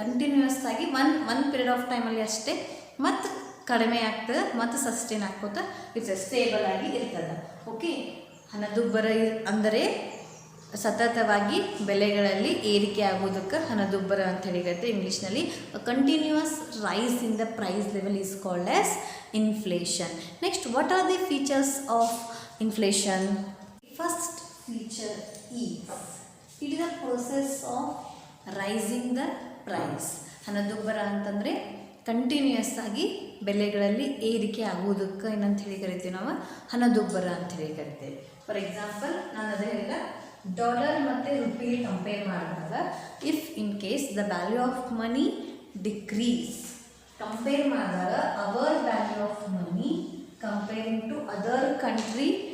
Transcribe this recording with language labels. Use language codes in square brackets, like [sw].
[kn] Continuous ಆಗಿ [en] one period of ಟೈಮಲ್ಲಿ [kn] ಅಷ್ಟೇ ಮತ್ತು ಕಡಿಮೆ ಆಗ್ತದೆ ಮತ್ತು ಸಸ್ಟೈನ್ ಆಗ್ಕೋತಾ ಇರ್ತದೆ, ಸ್ಟೇಬಲ್ ಆಗಿ ಇರ್ತದೆ. ಓಕೆ, ಹಣದುಬ್ಬರ ಅಂದರೆ ಸತತವಾಗಿ ಬೆಲೆಗಳಲ್ಲಿ ಏರಿಕೆ ಆಗೋದಕ್ಕೆ ಹಣದುಬ್ಬರ ಅಂತ ಹೇಳಿರುತ್ತೆ ಇಂಗ್ಲೀಷ್ನಲ್ಲಿ. [en] Continuous rise in the price level is called as inflation. Next, what are the features of inflation? First feature is it is a process of rising the price. [kn] ಹಣದುಬ್ಬರ ಅಂತಂದರೆ ಕಂಟಿನ್ಯೂಯಸ್ ಆಗಿ ಬೆಲೆಗಳಲ್ಲಿ ಏರಿಕೆ ಆಗೋದಕ್ಕೆ ಏನಂತ ಹೇಳಿ ಕರಿತೀವಿ ನಾವು ಹಣದುಬ್ಬರ ಅಂತ ಹೇಳಿ ಕರಿತೇವೆ. [en] for example, [kn] ನಾನು ಅದೇ ಹೇಳಿದ ಡಾಲರ್ ಮತ್ತು ರುಪಿ ಕಂಪೇರ್ ಮಾಡಿದಾಗ [en] if in case the value of money decrease, [kn] compare ಮಾಡಿದಾಗ [en] our value of money comparing to other country